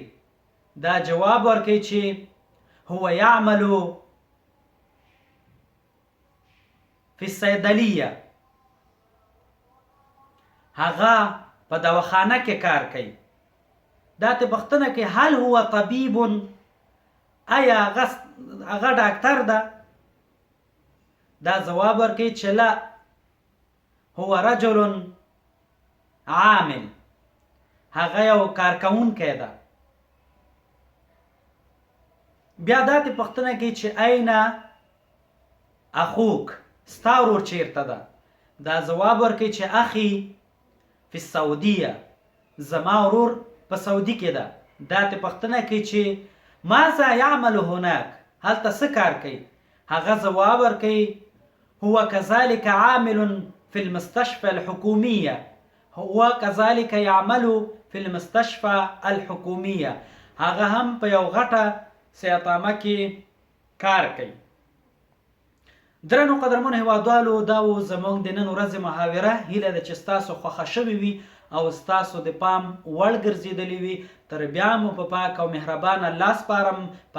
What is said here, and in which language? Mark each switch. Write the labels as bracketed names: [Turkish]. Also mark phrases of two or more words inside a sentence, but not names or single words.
[Pashto] دا جواب ورکوي چې [Arabic] هو یعمل فی الصیدلیه. [Pashto] هغه په دواخانه کې کار کوي. دا ته پوښتنه کوي [Arabic] هل هو طبیب؟ [Pashto] آیا هغه ډاکټر ده؟ دا جواب ورکوي چې [Arabic] لا، هو رجل عامل. [Pashto] هغه یو کارکوونکی ده. بیا دا ته پوښتنه کوي چې [Arabic] این اخوک؟ [Pashto] ستا ورور چیرته ده؟ دا جواب ورکوي چې [Arabic] اخي فی السعودیه. [Pashto] زما ورور په سعودي کې ده. دا ته پوښتنه کوي چې [Arabic] ماذا یعمل هناک؟ [Pashto] هلته څه کار کوي؟ هغه جواب ورکوي [Arabic] هو كذلك عامل في المستشفى الحكومية، هو كذلك يعمل في المستشفى الحكومية. [Pashto] هغه هم په یو غټه صحتنامه کې کار کوي. درنو قدرمنو هیوادوالو، دا و زموږ د نن ورځې محاوره. هیله ده چې ستاسو خوښه شوې وي او ستاسو د پام وړ ګرځېدلې وي. تر بیا مو په پاک او مهربان الله سپارم.